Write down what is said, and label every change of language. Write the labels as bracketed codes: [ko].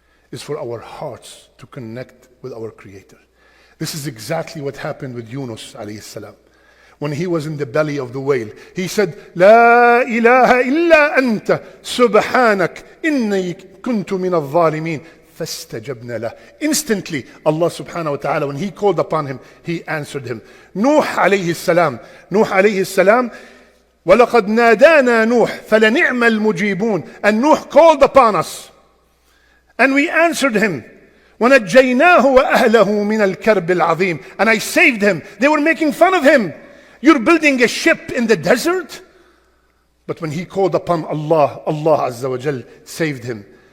[en] Is for our hearts to connect with our Creator. This is exactly what happened with Yunus alayhi salam. When he was in the belly of the whale, he said, [ar] "La ilaha illa anta, subhanak, inni kuntu min al-zalimin." فَاسْتَجَبْنَا لَهُ. [en] Instantly, Allah subhanahu wa ta'ala, when he called upon him, he answered him. [ar] Nuh alayhi salam, وَلَقَدْ نَادَانَا نُوحٌ فَلَنِعْمَ الْمُجِيبُونَ. [en] And Nuh called upon us, and we answered him. [ar] وَنَجَّيْنَاهُ وَأَهْلَهُ مِنَ الْكَرْبِ الْعَظِيمِ. [en] And I saved him. They were making fun of him. You're building a ship in the desert? But when he called upon Allah, Allah Azza wa Jal saved him.